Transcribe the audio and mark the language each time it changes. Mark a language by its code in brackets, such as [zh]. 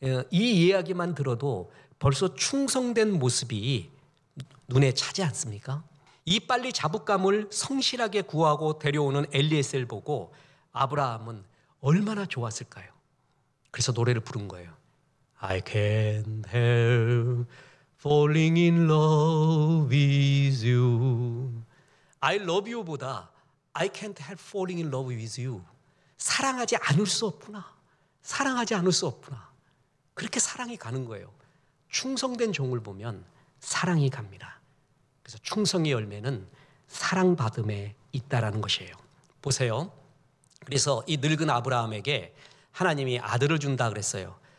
[ko] 이 이야기만 들어도 벌써 충성된 모습이 눈에 차지 않습니까? 이 빨리 자복감을 성실하게 구하고 데려오는 엘리에셀 보고 아브라함은 얼마나 좋았을까요? 그래서 노래를 부른 거예요. [en] I can't help falling in love with you. I love you보다 I can't help falling in love with you. [ko] 사랑하지 않을 수 없구나. 사랑하지 않을 수 없구나. 그렇게 사랑이 가는 거예요. 충성된 종을 보면 사랑이 갑니다. 그래서 충성의 열매는 사랑받음에 있다라는 것이에요. 보세요. 그래서 이 늙은 아브라함에게 하나님이 아들을 준다 그랬어요.